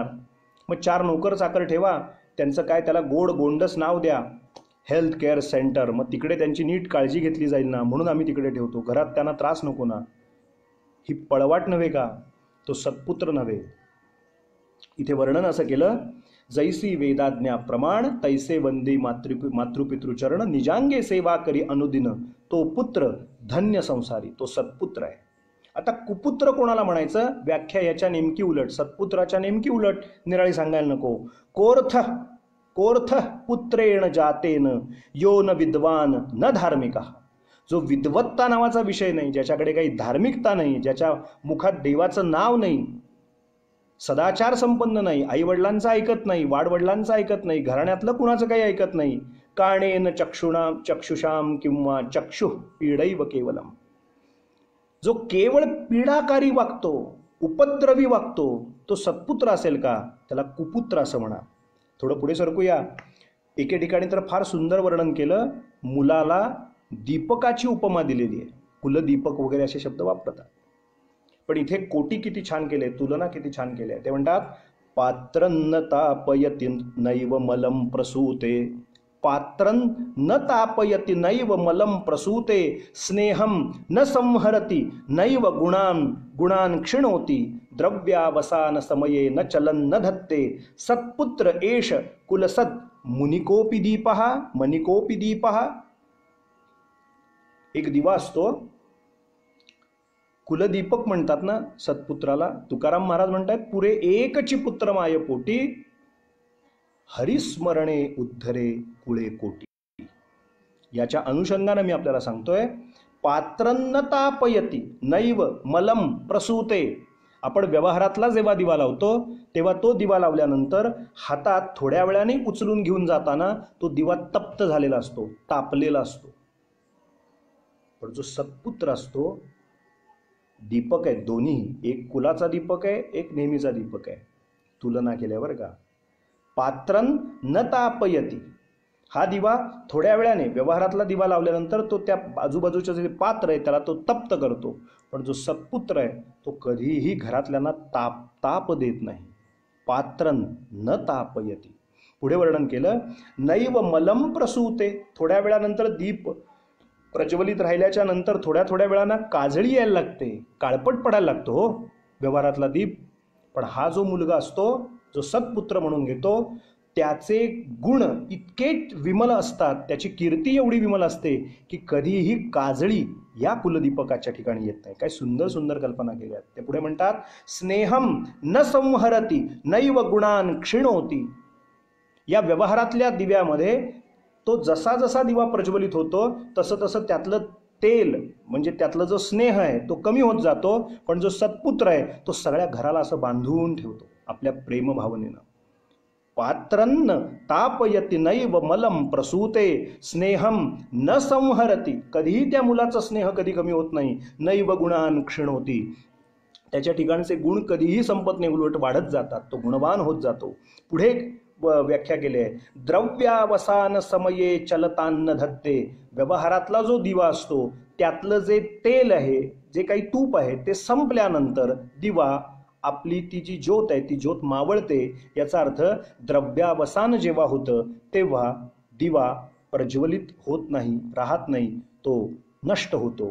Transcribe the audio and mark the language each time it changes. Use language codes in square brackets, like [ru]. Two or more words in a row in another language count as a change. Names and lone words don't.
[mr] मग 4 नोकर चाकर ठेवा, त्यांचं काय त्याला गोड गोंडस नाव द्या, [en] Health Care Center. [mr] मग तिकडे त्यांची नीट काळजी घेतली जाईल ना, म्हणून आम्ही तिकडे ठेवतो. घरात त्यांना त्रास नको ना. ही पळवाट नव्हे का? तो सत्पुत्र नव्हे. इथे वर्णन असं केलं, जैसी वेदाज्ञा प्रमाण तैसे वंदे मातृपितृचरण. निजांगे सेवा करी अनुदिन तो पुत्र धन्य संसारी. तो सत्पुत्र आहे. आता कुपुत्र कोणाला म्हणायचं? व्याख्या याच्या नेमकी उलट, सत्पुत्राच्या नेमकी उलट निराळी सांगायला नको. [sa] कोर्थ पुत्रेण जातेन यो न विद्वान न धार्मिका. [mr] जो विद्वत्ता नावाचा विषय नाही, ज्याच्याकडे काही धार्मिकता नाही, ज्याच्या मुखात देवाचं नाव नाही, सदाचार संपन्न नाही, आई वडिलांचं ऐकत नाही, वाडवडिलांचं ऐकत नाही, घराण्यातलं कुणाचं काही ऐकत नाही. [sa] काणेन चक्षुषाम किंवा चक्षु पीडैव केवलम. [mr] जो केवळ पीडाकारी वागतो, उपद्रवी वागतो, तो सत्पुत्र असेल का? त्याला कुपुत्र असं म्हणा. थोडं पुढे सरकूया. एके ठिकाणी तर फार सुंदर वर्णन केलं. मुलाला दीपकाची उपमा दिलेली आहे. कुलदीपक वगैरे असे शब्द वापरतात. पण इथे कोटी किती छान केले, तुलना किती छान केली आहे. ते म्हणतात, [sa] पात्रं न तापयति नैव मलं प्रसूते. पात्रं न तापयति नैव मलं प्रसूते. स्नेहं न संहरति नैव गुणान् क्षिणोति. द्रव्यावसान समये न चलन न धत्ते. सत्पुत्र एष कुलसद मुनिकोपि दीपः. [mr] एक दिवा असतो, कुलदीपक म्हणतात ना सत्पुत्राला. तुकाराम महाराज म्हणतात, पुरे एकची पुत्र माय पोटी, हरिस्मरणे उद्धरे कुळे कोटी. याच्या अनुषंगाने मी आपल्याला सांगतोय, [sa] पात्रन्न तापयति नैव मलम प्रसूते. [mr] आपण व्यवहारातला जेव्हा दिवा लावतो तेव्हा तो दिवा लावल्यानंतर हातात थोड्या वेळाने उचलून घेऊन जाताना तो दिवा तप्त झालेला असतो, तापलेला असतो. पण जो सत्पुत्र असतो, दीपक आहे दोन्ही, एक कुलाचा दीपक आहे, एक नेहमीचा दीपक आहे. तुलना केल्यावर का, [sa] पात्रं न तापयति. [mr] हा दिवा थोड्या वेळाने व्यवहारातला दिवा लावल्यानंतर तो त्या आजूबाजूचं जे पात्र आहे त्याला तो तप्त करतो. पण जो सत्पुत्र आहे तो कधीही घरातल्यांना ताप देत नाही. [sa] पात्रं न तापयति. [mr] पुढे वर्णन केलं, [sa] नैव मलम प्रसूते. [mr] थोड्या वेळानंतर दीप प्रज्वलित राहिल्याच्या नंतर थोड्या वेळानं काजळी यायला लागते, काळपट पडायला लागतो हो व्यवहारातला दीप. पण हा जो मुलगा असतो, जो सत्पुत्र म्हणून घेतो, त्याचे गुण इतके विमल असतात, त्याची कीर्ती एवढी विमल असते की कधीही काजळी या कुलदीपकाच्या ठिकाणी येत नाही. काय सुंदर सुंदर कल्पना केल्या. ते पुढे म्हणतात, [sa] स्नेहम न संहरती नैव गुणान् क्षिणोती. [mr] या व्यवहारातल्या दिव्यामध्ये तो जसा जसा दिवा प्रज्वलित होतो तसं तसं त्यातलं तेल म्हणजे त्यातलं जो स्नेह आहे तो कमी होत जातो. पण जो सत्पुत्र आहे तो सगळ्या घराला असं बांधून ठेवतो आपल्या प्रेमभावनेनं. [sa] पात्रन्न तापयति नैव मलम प्रसूते. स्नेहम न संहरती. [mr] कधीही त्या मुलाचा स्नेह कधी कमी होत नाही. [sa] नैव गुणान् क्षिणोती. [mr] त्याच्या ठिकाणचे गुण कधीही संपत नाही, उलट वाढत जातात, तो गुणवान होत जातो. पुढे व्याख्या केली आहे, [sa] द्रव्यावसान समये चलतान्न धत्ते. [mr] व्यवहारातला जो दिवा असतो त्यातलं जे तेल आहे, जे काही तूप आहे, ते संपल्यानंतर दिवा आपली ती जी ज्योत आहे ती ज्योत मावळते. याचा अर्थ द्रव्यावसान जेव्हा होतं तेव्हा दिवा प्रज्वलित होत नाही, राहत नाही, तो नष्ट होतो.